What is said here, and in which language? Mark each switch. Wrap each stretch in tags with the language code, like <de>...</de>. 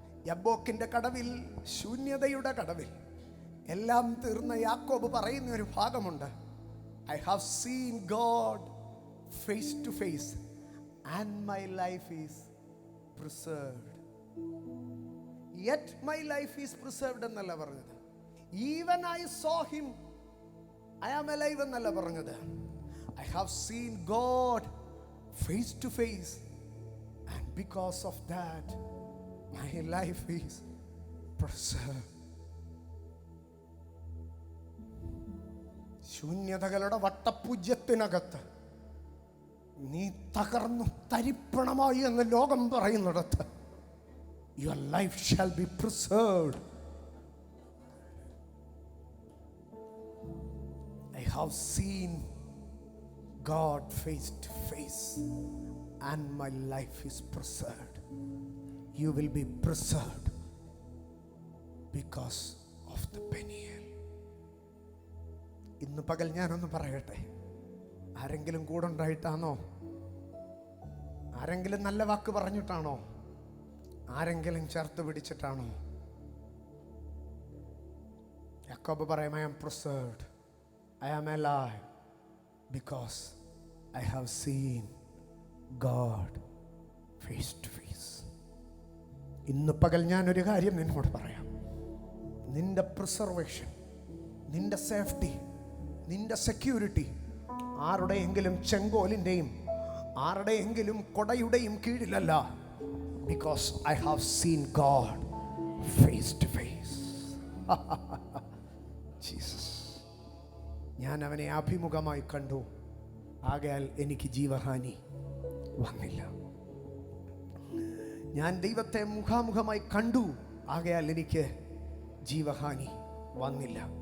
<ml>യബ്ബോക്കിന്റെ കടവിൽ, ശൂന്യതയുടെ കടവിൽ എല്ലാം തീർന്ന യാക്കോബ് പറയുന്ന ഒരു ഭാഗമുണ്ട്.</ml> <en>I have seen God face to face and my life is preserved. Yet my life is preserved</en> <ml>എന്നല്ല പറഞ്ഞത്.</ml> <en>Even I saw him, I am alive എന്നല്ല പറഞ്ഞത്. I have seen God face to face, and because of that my life is preserved.</en> <ml>ശൂന്യതകളുടെ വട്ടപൂജ്യത്തിനകത്ത് നീ തകർന്നു തരിപ്പണമായി എന്ന് ലോകം പറയുന്നിടത്ത്</ml> <en>your life shall be preserved. I have seen God face to face and my life is preserved. You will be preserved because of the Peniel.</en> <ml>ഇന്ന് പകൽ ഞാനൊന്ന് പറയട്ടെ. ആരെങ്കിലും കൂടെ ഉണ്ടായിട്ടാണോ? ആരെങ്കിലും നല്ല വാക്ക് പറഞ്ഞിട്ടാണോ? ആരെങ്കിലും ചേർത്ത് പിടിച്ചിട്ടാണോ? യാക്കോബ് പറയും,</ml> <en>I am preserved, I am alive because I have seen God face to face.</en> <ml>ഇന്ന് പകൽ ഞാനൊരു കാര്യം നിന്നോട് പറയാം. നിന്റെ പ്രിസർവേഷൻ, നിന്റെ സേഫ്റ്റി, നിന്റെ സെക്യൂരിറ്റി ആരുടെയെങ്കിലും ചെങ്കോലിൻ്റെയും ആരുടെയെങ്കിലും കൊടയുടെയും കീഴിലല്ല.</ml> <en>Because I have seen God face to face. Jesus.</en> <ml>ഞാൻ അവനെ അഭിമുഖമായി കണ്ടു, ആകയാൽ എനിക്ക് ജീവഹാനി വന്നില്ല. ഞാൻ ദൈവത്തെ മുഖാമുഖമായി കണ്ടു, ആകയാൽ എനിക്ക് ജീവഹാനി വന്നില്ല.</ml>